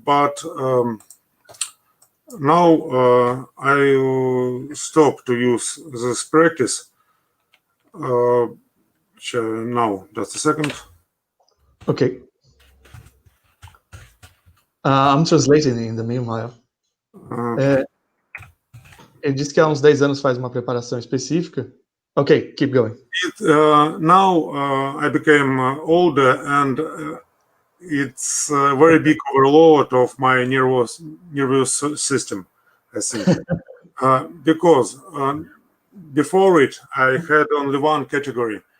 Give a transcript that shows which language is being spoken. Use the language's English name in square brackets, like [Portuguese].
[English] But now I stop to use this practice. Now, just a second. Okay. I'm translating in the meanwhile. [Portuguese] Ele disse que há uns 10 anos faz uma preparação específica. [English] Okay, keep going. Now I became older, and it's a very big overload of my nervous system, I think. Because before it, I had only one category.